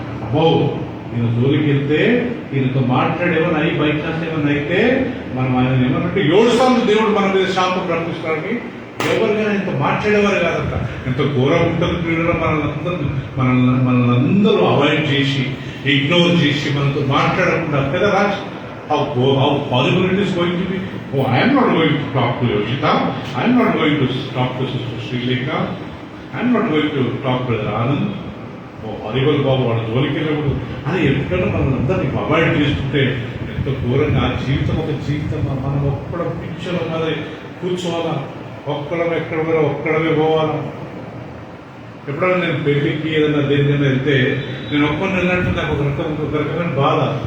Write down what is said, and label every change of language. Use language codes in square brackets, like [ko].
[te] అబ్బో ఈయన జోలికి వెళ్తే, ఈయనతో మాట్లాడేమన్నా అయ్యి బయట ఏమన్నా అయితే మనం ఆయన ఏమన్నట్టు 7 సార్లు దేవుడు మన మీద శాపం ప్రకటిస్తాడని ఎవరికైనా ఇంత మాట్లాడేవారు కాదంట. ఎంత ఘోరం ఉంటుంది. మనల్ని అందరూ అవాయిడ్ చేసి, ఇగ్నోర్ చేసి, మనతో మాట్లాడకుండా కదా Raj. [en] How possible it is going to be? Oh, I am not going to talk to Yoshita. I am not going to talk to Sister Srileka. I am not going to talk to Brother Anand. Oh, horrible [te] బాబు వాడు జోలికి వెళ్ళకూడదు అని ఎప్పుడైనా మనల్ని అందరినీ avoid చేస్తుంటే ఎంత ఘోరంగా. ఆ జీవితం ఒక జీవితం. మనం ఒక్కడ పిక్చర్ మరి కూర్చోవాలా, ఒక్కడమే ఎక్కడ పోయినా ఒక్కడమే పోవాలా. ఎప్పుడైనా నేను పెళ్లికి ఏదైనా దేనికైనా వెళ్తే నేను ఒక్కరిని వెళ్ళినట్టు నాకు ఒక రకమైన బాధ.